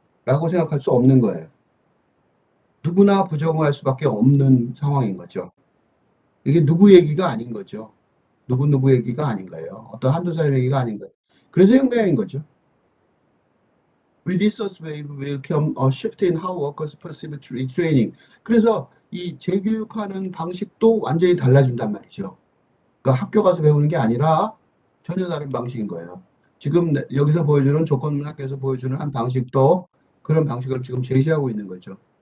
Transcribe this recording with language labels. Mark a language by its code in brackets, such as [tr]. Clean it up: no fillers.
[ko] 라고 생각할 수 없는 거예요. 누구나 부정할 수밖에 없는 상황인 거죠. 이게 누구 얘기가 아닌 거죠. 누구 얘기가 아닌 거예요. 어떤 한두 사람 얘기가 아닌 거예요. 그래서 혁명인 거죠. [en] With this wave will come a shift in how workers perceive training. [ko] 그래서 이 재교육하는 방식도 완전히 달라진단 말이죠. 그러니까 학교 가서 배우는 게 아니라 전혀 다른 방식인 거예요. 지금 여기서 보여주는 조건문 학교에서 보여주는 한 방식도 그런 방식을 지금 제시하고 있는 거죠.